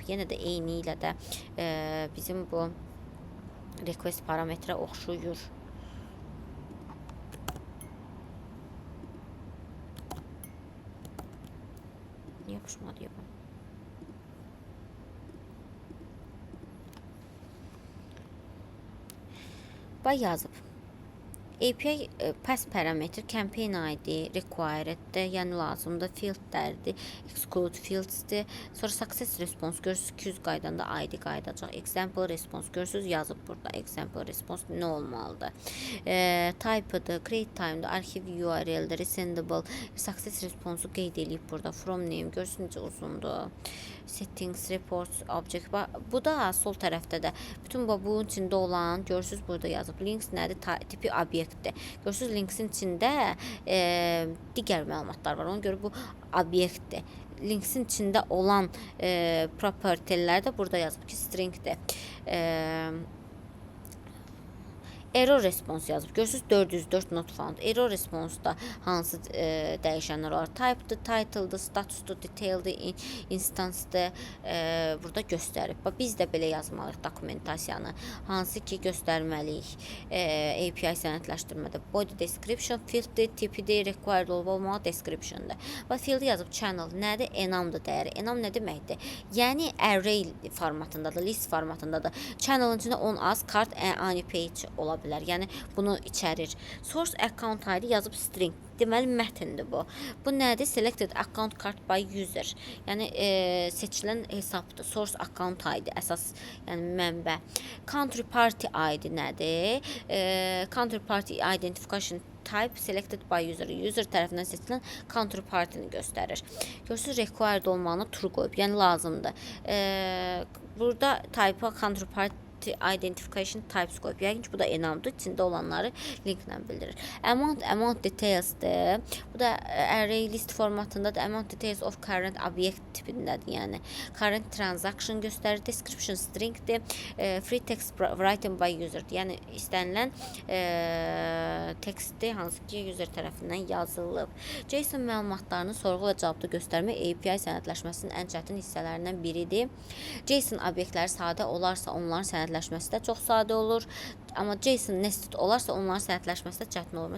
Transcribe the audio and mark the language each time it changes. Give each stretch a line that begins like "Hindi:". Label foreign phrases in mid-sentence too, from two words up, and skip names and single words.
Azerbaijani: Yenə də eyni ilə də bizim bu request parametrə oxşuyur. Niyə yapışmadı ya bu? Bax yazıb.
English: API pass parameter, campaign ID,
Azerbaijani: required'dir, yəni lazımdır, fieldlərdir,
English: exclude fields'dir.
Azerbaijani: Sonra
English: success response
Azerbaijani: görürsünüz, 200 qaydanda ID qaydacaq.
English: Example response
Azerbaijani: görürsünüz, yazıb burada.
English: Example response
Azerbaijani: nə olmalıdır? Type'dır,
English: create time'dır,
Azerbaijani: arxiv URL'dir, resendable,
English: success response'u
Azerbaijani: qeyd edib burada.
English: From name
Azerbaijani: görürsünüz, necə uzundur.
English: Settings, reports, object.
Azerbaijani: Bu da sol tərəfdə də bütün bunun içində olan görürsünüz, burada yazıb. Links nədir? Tipi obyektdir. Görürsünüz, linksin içində digər məlumatlar var. Ona görə bu obyektdir. Linksin içində olan property'lər də burada yazıb ki, stringdir.
English: Error response
Azerbaijani: yazıb. Görürsünüz, 404
English: not found. Error response-
Azerbaijani: da hansı dəyişənlər var? Type-dır, title-dır, status-dur, detail-dır, instance-dır. Burada göstərib. Biz də belə yazmalıyıq dokumentasiyanı. Hansı ki, göstərməliyik. API sənədləşdirmədə.
English: Body description,
Azerbaijani: field-dir, tipi-dir, required olmalı, description-dır. Field-i yazıb channel. Nədir? Enamdır dəyəri. Enam nə deməkdir? Yəni, array formatındadır, list formatındadır. Channel-ın içində 10 az, card,
English: any page
Azerbaijani: ola bilər. Yəni, bunu içərir.
English: Source account ID
Azerbaijani: yazıb string. Deməli, mətindir bu. Bu nədir?
English: Selected account card by user.
Azerbaijani: Yəni, seçilən hesabdır.
English: Source account ID,
Azerbaijani: əsas, yəni mənbə. Country party ID nədir?
English: Country party identification type selected by user.
Azerbaijani: User tərəfindən seçilən
English: country party-
Azerbaijani: ni göstərir. Görürsünüz, required olmağını true qoyub. Yəni, lazımdır. Burada
English: type country party identification types
Azerbaijani: qoyub. Yəqin ki, bu da enamdır. İçində olanları linklə bildirir.
English: Amount details'dir.
Azerbaijani: Bu da array list formatındadır.
English: Amount details of current object
Azerbaijani: tipindədir. Yəni,
English: current transaction
Azerbaijani: göstərir.
English: Description stringdir. Free text written by user.
Azerbaijani: Yəni, istənilən tekstdir, hansı ki, user tərəfindən yazılıb. JSON məlumatlarını sorğu və cavabda göstərmək API sənədləşməsinin ən çətin hissələrindən biridir. JSON obyektləri sadə olarsa, onların sənədləşməsinin sənədləşməsi də çox sadə olur. Amma JSON nested olarsa onların sənədləşməsi də çətin olur.